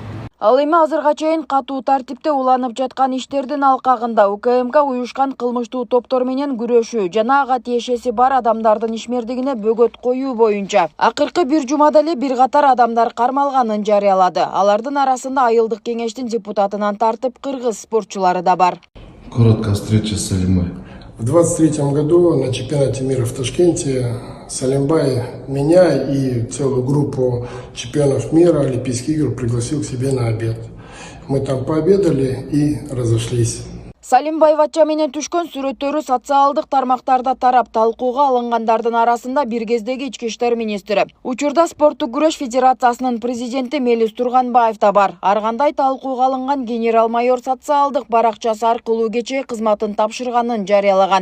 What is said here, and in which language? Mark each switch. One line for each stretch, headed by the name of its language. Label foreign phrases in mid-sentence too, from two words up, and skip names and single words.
Kyrgyz: Ал эми азырга чейин катуу тартипте уланып жаткан иштердин алкагында УКМК уюшкан кылмыштуу топтор менен күрөшүү жана ага тиешеси бар адамдардын ишмердигине бөгөт коюу боюнча акыркы бир жумада эле бир катар адамдар кармалганын жарыялады. Алардын арасында айылдык кеңештин депутатынан тартып кыргыз спортчулары да бар.
Russian: Короткая встреча с Салимой. В 23 году на чемпионате мира в Ташкенте Салимбай меня и целую группу чемпионов мира Олимпийских игр пригласил к себе на обед. Мы там пообедали и разошлись.
Kyrgyz: Салим Байвачча менен түшкөн сүрөттөрү социалдык тармактарда тарап талкууга алынгандардын арасында бир кездеги ички иштер министри. Учурда спорттук күрөш федерациясынын президенти Мелис Турганбаев да бар. Ар кандай талкууга алынган генерал-майор социалдык баракчасы аркылуу кечээ кызматын тапшырганын жарыялаган.